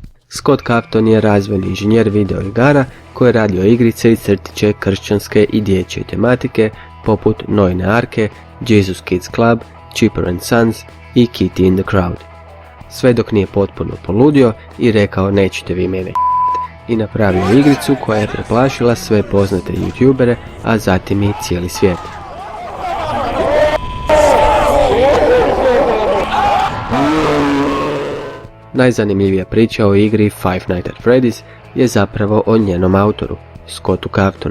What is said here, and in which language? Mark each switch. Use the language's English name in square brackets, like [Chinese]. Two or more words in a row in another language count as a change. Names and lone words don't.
[Croatian] Scott Cawthon je razvojni inženjer video igara koji je radio igrice i crtiće kršćanske i dječje tematike poput Noine arke, Jesus Kids Club, Chipper and Sons i Kitty in the Crowd. Sve dok nije potpuno poludio i rekao nećete vi mene i napravio igricu koja je preplašila sve poznate youtubere, a zatim i cijeli svijet. Najzanimljivija priča o igri Five Nights at Freddy's je zapravo o njenom autoru, Scottu Cawthonu.